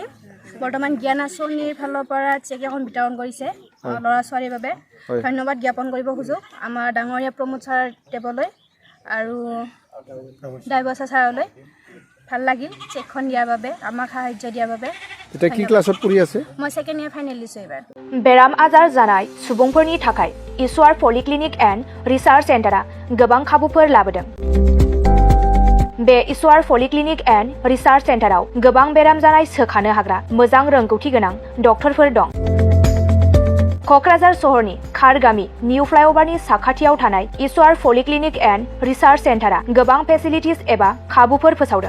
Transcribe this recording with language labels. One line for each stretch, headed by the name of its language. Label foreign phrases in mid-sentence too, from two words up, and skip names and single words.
Assamese: বৰ্তমান জ্ঞান আঁচনিৰ ফালৰ পৰা চেক এখন বিতৰণ কৰিছে ল'ৰা ছোৱালীৰ বাবে। ধন্যবাদ জ্ঞাপন কৰিব খোজোঁ আমাৰ ডাঙৰীয়া প্ৰমোদ ছাৰ দেৱলৈ আৰু ডবেচা ছাৰলৈ। ভাল লাগিল চেকখন দিয়াৰ বাবে, আমাক সাহায্য দিয়াৰ বাবে। এতিয়া কি ক্লাছত পঢ়ি আছে? মই
English: second year final
Assamese: দিছোঁ এইবাৰ।
Bodo: बेराम आजार जानाय सुबुंफोरनि थाखाय इसवार पलिक्लिनिक एन्ड रिसार्च सेन्टारा गोबां खाबुफोर लाबोदों। बे इसवार पलिक्लिनिक एन्ड रिसार्च सेन्टाराव गोबां बेराम जानाय सोखानो हाग्रा मोजां रोंगौथि गोनां डक्टरफोर दं। क'क्राझार सहरनि खारगामि निउ फ्लाइअभारनि साखाथियाव थानाय इसवार पलिक्लिनिक एन्ड रिसार्च सेन्टारा गोबां फेसिलिटिज एबा खाबुफोर फोसावदों।